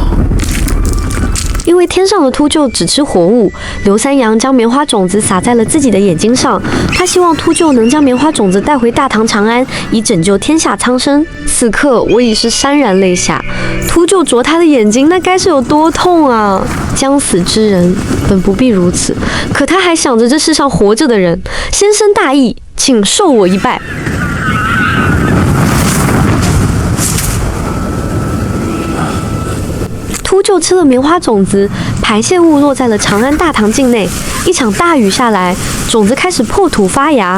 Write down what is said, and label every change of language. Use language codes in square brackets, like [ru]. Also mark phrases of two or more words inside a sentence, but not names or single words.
[zh] 因为天上的秃鹫只吃活物，劉三陽將棉花種子撒在了自己的眼睛上，他希望禿鷲能將棉花種子帶回大唐長安，以拯救天下蒼生。此刻我已是潸然淚下，禿鷲啄他的眼睛，那該是有多痛啊！將死之人本不必如此，可他還想着這世上活着的人。先生大義，請受我一拜。禿鷲吃了棉花種子，排泄物落在了長安大唐境內。一場大雨下來，種子開始破土發芽。